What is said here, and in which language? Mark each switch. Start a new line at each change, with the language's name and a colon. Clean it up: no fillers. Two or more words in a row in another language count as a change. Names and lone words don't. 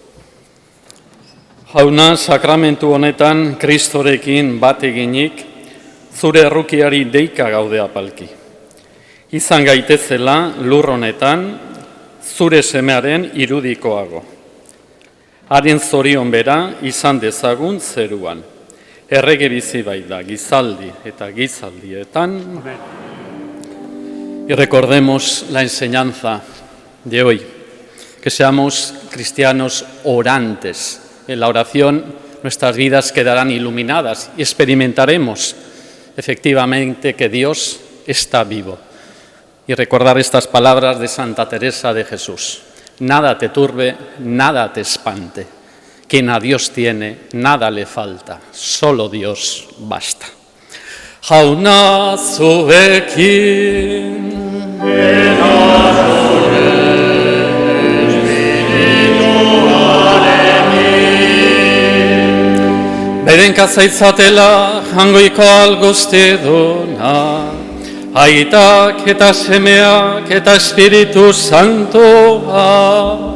Basque: Jauna, sakramentu honetan Kristorekin bat eginik, zure errukiari deika gaude apalki. Izan gaitezela lur honetan, zure semearen irudikoago. Haren zorion bera izan dezagun zeruan. Errege bizi baita gizaldi eta gizaldietan.
Spanish: Y recordemos la enseñanza de hoy, que seamos cristianos orantes. En la oración nuestras vidas quedarán iluminadas y experimentaremos efectivamente que Dios está vivo. Y recordar estas palabras de Santa Teresa de Jesús. Nada te turbe, nada te espante. Quien a Dios tiene, nada le falta. Solo Dios basta.
Basque: Jauna zuekin. Berenka zaitzatela jangoiko alguztiduna, aitak eta semeak eta Espiritu Santoa.